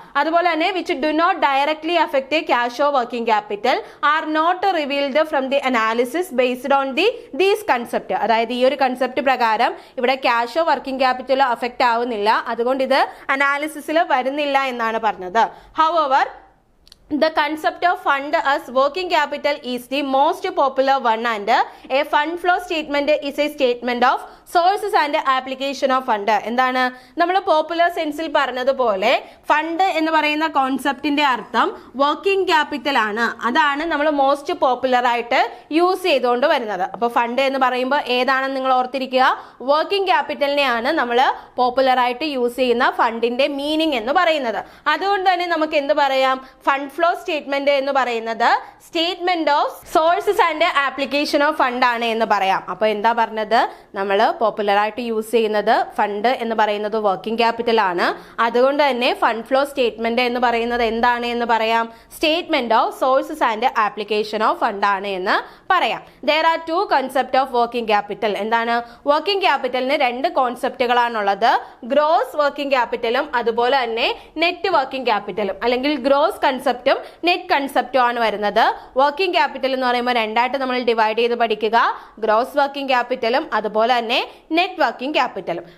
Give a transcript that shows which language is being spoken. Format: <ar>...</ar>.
<en>അതുപോലെ തന്നെ which do not directly affect cash or working capital are not revealed from the analysis based on these concept.</en> <ml>അതായത് ഈ ഒരു concept പ്രകാരം ഇവിടെ ക്യാഷോ വർക്കിംഗ് ക്യാപിറ്റലോ അഫക്റ്റ് ആവുന്നില്ല, അതുകൊണ്ട് ഇത് അനാലിസിസിൽ വരുന്നില്ല എന്നാണ് പറഞ്ഞത്.</ml> <en>However, the concept of fund as working capital is the most popular one, and a fund flow statement is a statement of sources and application of fund.</en> <ml>എന്താണ്, നമ്മൾ പോപ്പുലർ സെൻസിൽ പറഞ്ഞതുപോലെ ഫണ്ട് എന്ന് പറയുന്ന കോൺസെപ്റ്റിന്റെ അർത്ഥം വർക്കിംഗ് ക്യാപിറ്റൽ ആണ്. അതാണ് നമ്മൾ most popular ആയിട്ട് യൂസ് ചെയ്തുകൊണ്ട് വരുന്നത്. അപ്പോൾ ഫണ്ട് എന്ന് പറയുമ്പോൾ ഏതാണെന്ന് നിങ്ങൾ ഓർത്തിരിക്കുക, വർക്കിംഗ് ക്യാപിറ്റലിനെയാണ് നമ്മൾ പോപ്പുലർ ആയിട്ട് യൂസ് ചെയ്യുന്ന ഫണ്ടിന്റെ മീനിങ് എന്ന് പറയുന്നത്. അതുകൊണ്ട് തന്നെ നമുക്ക് എന്ത് പറയാം, ഫണ്ട് ഫ്ലോ സ്റ്റേറ്റ്മെന്റ് എന്ന് പറയുന്നത്</ml> <en>statement of sources and application of fund</en> <ml>ആണ് എന്ന് പറയാം. അപ്പൊ എന്താ പറഞ്ഞത്, നമ്മൾ പോപ്പുലർ ആയിട്ട് യൂസ് ചെയ്യുന്നത് ഫണ്ട് എന്ന് പറയുന്നത് വർക്കിംഗ് ക്യാപിറ്റൽ ആണ്. അതുകൊണ്ട് തന്നെ ഫണ്ട് ഫ്ലോ സ്റ്റേറ്റ്മെന്റ് എന്ന് പറയുന്നത് എന്താണ് എന്ന് പറയാം,</ml> <en>statement of sources and application of fund</en> <ml>ആണ് എന്ന് പറയാം.</ml> <en>there are two concept of working capital.</en> <ml>എന്താണ്, വർക്കിംഗ് ക്യാപിറ്റലിന് രണ്ട് കോൺസെപ്റ്റുകളാണുള്ളത്, ഗ്രോസ് വർക്കിംഗ് ക്യാപിറ്റലും അതുപോലെ തന്നെ നെറ്റ് വർക്കിംഗ് ക്യാപിറ്റലും. അല്ലെങ്കിൽ ഗ്രോസ് കൺസെപ്റ്റും നെറ്റ് കൺസെപ്റ്റും ആണ് വരുന്നത്. വർക്കിംഗ് ക്യാപിറ്റൽ എന്ന് പറയുമ്പോൾ രണ്ടായിട്ട് നമ്മൾ ഡിവൈഡ് ചെയ്ത് പഠിക്കുക, ഗ്രോസ് വർക്കിംഗ് ക്യാപിറ്റലും അതുപോലെ തന്നെ നെറ്റ് വർക്കിംഗ് ക്യാപിറ്റലും.</ml>